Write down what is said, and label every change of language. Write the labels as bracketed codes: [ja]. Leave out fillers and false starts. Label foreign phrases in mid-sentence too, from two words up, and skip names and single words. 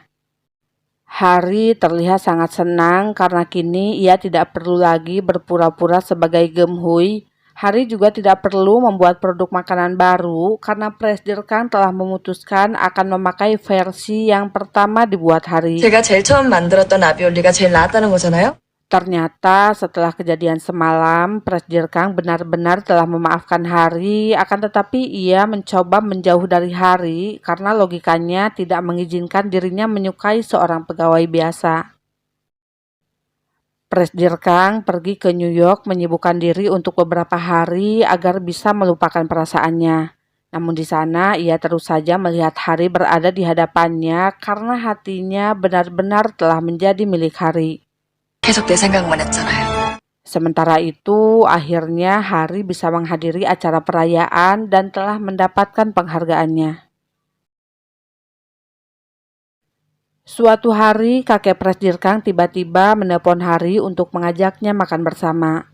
[id] Hari terlihat sangat senang karena kini ia tidak perlu lagi berpura-pura sebagai Gemhui. Hari juga tidak perlu membuat produk makanan baru karena Presdir Kang telah memutuskan akan memakai versi yang pertama dibuat Hari. [ko] 제가 제일 처음 만들었던 라비올리가 제일 나았다는 거잖아요? [id] Ternyata setelah kejadian semalam, Presdir Kang benar-benar telah memaafkan Hari, akan tetapi ia mencoba menjauh dari Hari karena logikanya tidak mengizinkan dirinya menyukai seorang pegawai biasa. Presdir Kang pergi ke New York menyibukkan diri untuk beberapa hari agar bisa melupakan perasaannya. Namun di sana ia terus saja melihat Hari berada di hadapannya karena hatinya benar-benar telah menjadi milik Hari. [ko] 계속 내 생각만 했잖아요. [id] Sementara itu, akhirnya Hari bisa menghadiri acara perayaan dan telah mendapatkan penghargaannya. Suatu hari, kakek Presdir Kang tiba-tiba menelpon Hari untuk mengajaknya makan bersama.